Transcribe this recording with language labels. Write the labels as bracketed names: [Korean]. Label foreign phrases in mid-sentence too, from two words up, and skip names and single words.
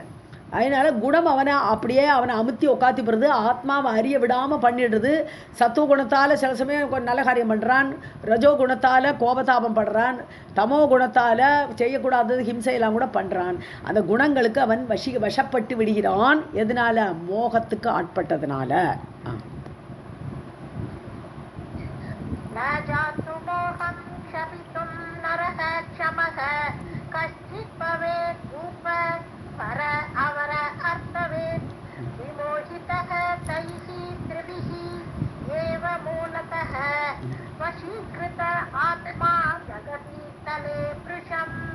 [Tamil] அதனால் குணம் அவனை அமுத்தி உட்காத்தி போடுறது, ஆத்மாவை அறிய விடாமல் பண்ணிடுறது. சத்துவ குணத்தால் சில சமயம் நல்ல காரியம் பண்ணுறான், ரஜோ குணத்தால் கோபதாபம் படுறான், தமோ குணத்தால் செய்யக்கூடாதது ஹிம்சையெல்லாம் கூட பண்ணுறான். அந்த குணங்களுக்கு அவன் வசப்பட்டு விடுகிறான். எதனால? மோகத்துக்கு ஆட்பட்டதுனால. [Sanskrit] पर अवर अर्थवेत् विमोहितः तैः त्रिभिः एव मूलतः वशीकृत आत्मा जगति तले वृषम्.